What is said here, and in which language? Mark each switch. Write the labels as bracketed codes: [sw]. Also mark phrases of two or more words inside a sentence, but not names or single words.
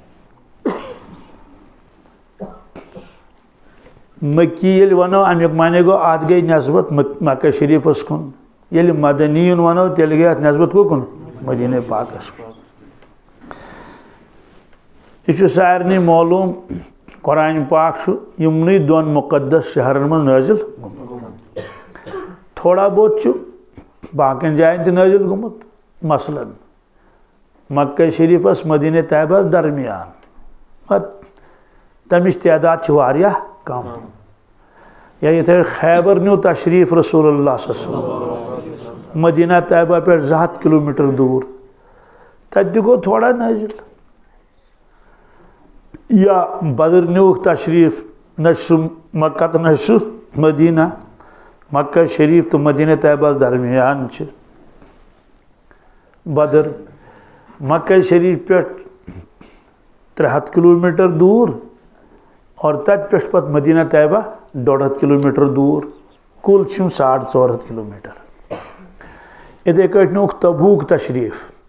[ks] مکی یل ونو امیک معنی گو ات گئی نسبت مکہ شریفس کن یل مدنی ونو تیل گئی ات نسبت کن مدینہ پاکس کن یہ سارنی معلوم قرآن پاک یمنی 2 مقدس شہرن من نازل تھوڑا بہت باقین جائن تہ نازل گومت مثلا مکہ شریفس مدینہ طیبس درمیان تمچ تعداد واریاہ کم یا یہ خیبر نیو تشریف رسول اللہ [ar] صلی اللہ علیہ وسلم [ks] مدینہ طیبہ پہ 200 کلومیٹر دور تت گو تھوڑا نازل یا بدر نیو تشریف نشو مکہ تو نشو مدینہ مکہ شریف تو مدینہ طیبہ درمیان بدر مکہ شریف پہ 300 کلومیٹر دور اور تت پہ پت مدینہ طیبہ 150 کلومیٹر دور کل 450 کلومیٹر اتھے کٹ نیوک تبوک تشریف